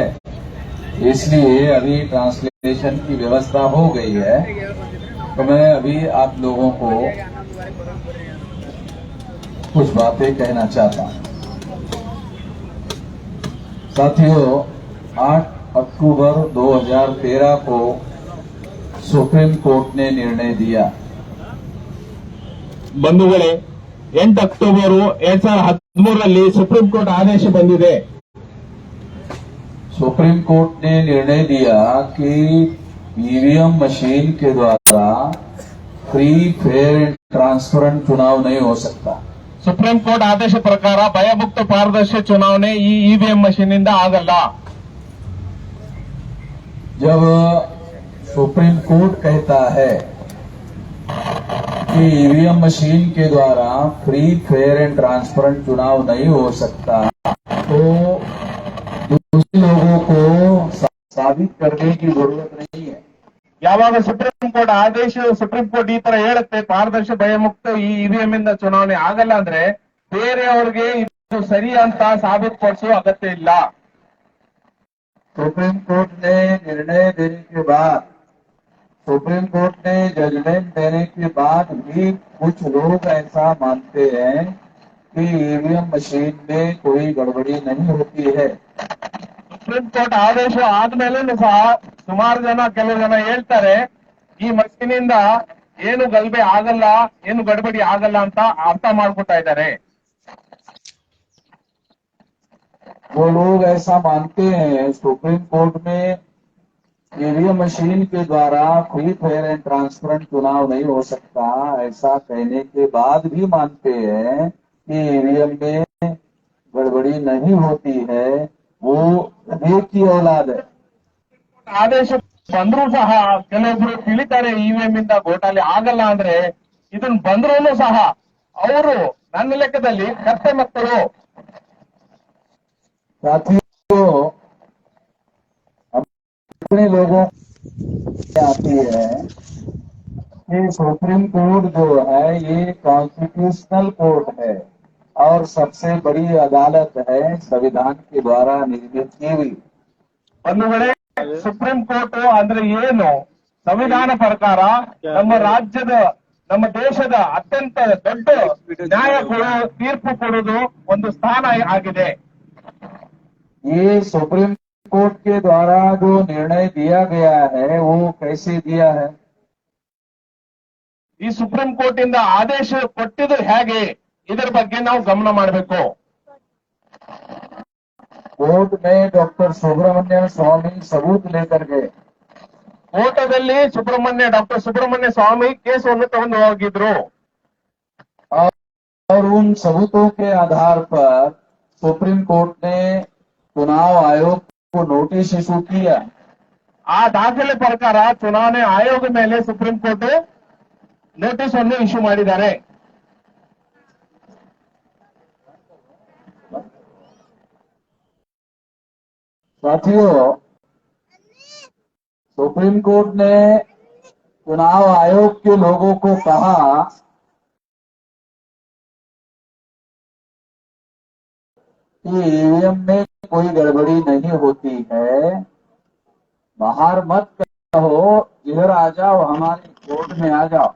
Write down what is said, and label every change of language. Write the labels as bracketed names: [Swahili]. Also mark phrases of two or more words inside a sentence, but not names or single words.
[Hindi] इसलिए अभी ट्रांसलेशन की व्यवस्था हो गई है, तो मैं अभी आप लोगों को कुछ बातें कहना चाहता हूं। साथियों, 8 अक्टूबर 2013 को सुप्रीम कोर्ट ने निर्णय दिया। [Kannada] ಬಂಧುಗಳೇ 8 ಅಕ್ಟೋಬರ್ 2013ರಲ್ಲಿ ಸುಪ್ರೀಂ ಕೋರ್ಟ್ ಆದೇಶ ಬಂದಿದೆ. [Hindi] सुप्रीम कोर्ट ने निर्णय दिया कि ईवीएम मशीन के द्वारा [English] free fair and transparent [Hindi] चुनाव नहीं हो सकता। [Kannada] ಸುಪ್ರೀಂ ಕೋರ್ಟ್ ಆದೇಶ ಪ್ರಕಾರ ಭಯಮುಕ್ತ ಪಾರದರ್ಶಿ ಚುನಾವಣೆ ಈ ಇವಿಎಂ ಮಷೀನ್ ಇಂದ ಆಗಲ್ಲ. [Hindi] जब सुप्रीम कोर्ट कहता है कि ईवीएम मशीन के द्वारा [English] free fair and transparent [Hindi] चुनाव नहीं हो सकता, तो दूसरे लोगों को साबित करने की जरूरत नहीं है। [Kannada] ಯಾವಾಗ ಸುಪ್ರೀಂ ಕೋರ್ಟ್ ಆದೇಶ ಸುಪ್ರೀಂ ಕೋರ್ಟ್ ಈ ತರ ಹೇಳುತ್ತೆ ಪಾರದರ್ಶಿ ಭಯಮುಕ್ತ ಈ ಇವಿಎಂ ಇಂದ ಚುನಾವಣೆ ಆಗಲ್ಲ ಅಂದ್ರೆ ಬೇರೆಯವ್ರಿಗೆ ಇದು ಸರಿ ಅಂತ ಸಾಬೀತುಪಡಿಸುವ ಅಗತ್ಯ ಇಲ್ಲ. [Hindi] सुप्रीम कोर्ट ने निर्णय देने के बाद, सुप्रीम कोर्ट ने जजमेंट देने के बाद भी कुछ लोग ऐसा मानते हैं कि ईवीएम मशीन में कोई गड़बड़ी नहीं होती है। [Kannada] ಸುಪ್ರೀಂ ಕೋರ್ಟ್ ಆದೇಶ ಆದ್ಮೇಲೆ ಸಹ ಸುಮಾರು ಜನ ಕೆಲವು ಜನ ಹೇಳ್ತಾರೆ ಈ ಮಷೀನ್ ಇಂದ ಏನು ಗಲಭೆ ಆಗಲ್ಲ ಏನು ಗಡಬಡಿ ಆಗಲ್ಲ ಅಂತ ಅರ್ಥ ಮಾಡ್ಕೊತಾ ಇದ್ದಾರೆ. [Hindi] वो लोग ऐसा मानते हैं सुप्रीम कोर्ट में ईवीएम मशीन के द्वारा [English] free fair and transparent [Hindi] चुनाव नहीं हो सकता, ऐसा कहने के बाद भी मानते हैं कि ईवीएम में गड़बड़ी नहीं होती है, वो एक ही औलाद है। [Kannada] ಆದೇಶ ಬಂದ್ರೂ ಸಹ ಕೆಲವೊಬ್ರು ತಿಳಿತಾರೆ ಇವಿಎಂ ಇಂದ ಘೋಟಾಲೆ ಆಗಲ್ಲ ಅಂದ್ರೆ ಇದನ್ನ ಬಂದ್ರೂ ಸಹ ಅವರು ನನ್ನ ಲೆಕ್ಕದಲ್ಲಿ ಕತ್ತೆ ಮಕ್ಕಳು. [Hindi] साथियों, अपने लोगों को आती है कि सुप्रीम कोर्ट जो है ये [English] constitutional court [Hindi] है और सबसे बड़ी अदालत है, संविधान के द्वारा निर्मित की हुई। [Kannada] ಬಂಧುಗಳೇ, ಸುಪ್ರೀಂ ಕೋರ್ಟ್ ಅಂದ್ರೆ ಏನು? ಸಂವಿಧಾನ ಪ್ರಕಾರ ನಮ್ಮ ರಾಜ್ಯದ ನಮ್ಮ ದೇಶದ ಅತ್ಯಂತ ದೊಡ್ಡ ನ್ಯಾಯ ತೀರ್ಪು ಕೊಡೋದು ಒಂದು ಸ್ಥಾನ ಆಗಿದೆ. [Hindi] ये सुप्रीम कोर्ट के द्वारा जो निर्णय दिया गया है वो कैसे दिया है? [Kannada] ಈ ಸುಪ್ರೀಂ ಕೋರ್ಟ್ ಇಂದ ಆದೇಶ ಕೊಟ್ಟಿದ್ದು ಹೇಗೆ, ಇದರ ಬಗ್ಗೆ ನಾವು ಗಮನ ಮಾಡಬೇಕು. [Hindi] कोर्ट में डॉक्टर सुब्रमण्यम स्वामी सबूत लेकर गए। [Kannada] ಕೋರ್ಟದಲ್ಲಿ ಡಾಕ್ಟರ್ ಸುಬ್ರಹ್ಮಣ್ಯ ಸ್ವಾಮಿ ಕೇಸನ್ನು ತಗೊಂಡು ಹೋಗಿದ್ರು. [Hindi] और उन सबूतों के आधार पर सुप्रीम कोर्ट ने चुनाव आयोग को [English] notice issue [Hindi] किया। [Kannada] ಆ ದಾಖಲೆ ಪ್ರಕಾರ ಚುನಾವಣೆ ಆಯೋಗ ಮೇಲೆ ಸುಪ್ರೀಂ ಕೋರ್ಟ್ ನೋಟಿಸ್ ಅನ್ನು ಇಶ್ಯೂ ಮಾಡಿದ್ದಾರೆ. [Hindi] साथियों, सुप्रीम कोर्ट ने चुनाव आयोग के लोगों को कहा कि ईवीएम में कोई गड़बड़ी नहीं होती है, बाहर मत कहो, इधर आ जाओ, हमारे कोर्ट में आ जाओ।